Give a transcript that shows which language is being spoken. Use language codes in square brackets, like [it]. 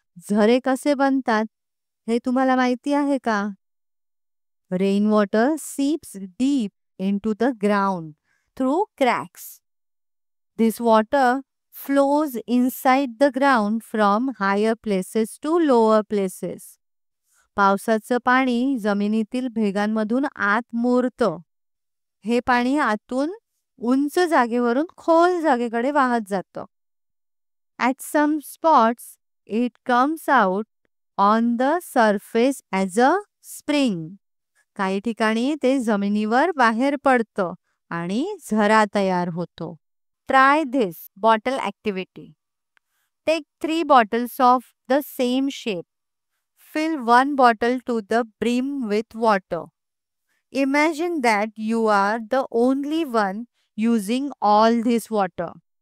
[mr] झरे कसे बनतात हे तुम्हाला माहिती आहे का? [en] Rain water seeps deep into the ground through cracks. This water flows inside the ground from higher places to lower places. [mr] पावसाचं पाणी जमिनीतील भेगांमधून आत मुरतं. हे पाणी आतून उंच जागेवरून खोल जागेकडे वाहत जातं. [en] At some spots it comes out on the surface as a spring. [mr] काही ठिकाणी ते जमिनीवर बाहेर पडतं आणि झरा तयार होतो. [en] Try this bottle activity. Take 3 bottles of the same shape. Fill one bottle to the brim with water. Imagine that you are the only one using all this water.